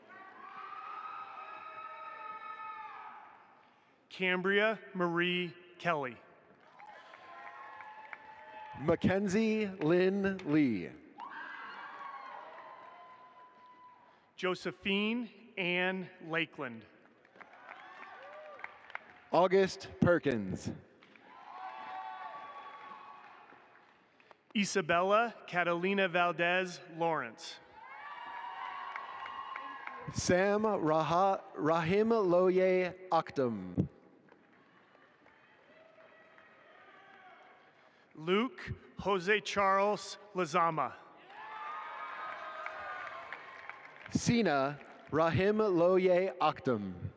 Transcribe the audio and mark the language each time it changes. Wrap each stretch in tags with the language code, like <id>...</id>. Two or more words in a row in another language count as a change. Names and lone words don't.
<en>Cambria Marie Kelly. Mackenzie Lynn Lee. Josephine Ann Lakeland. August Perkins. Isabella Catalina Valdez Lawrence. Sam Rahim Loye Akhtam. Luke Jose Charles Lazama. Sina Rahim Loye Akhtam.</en>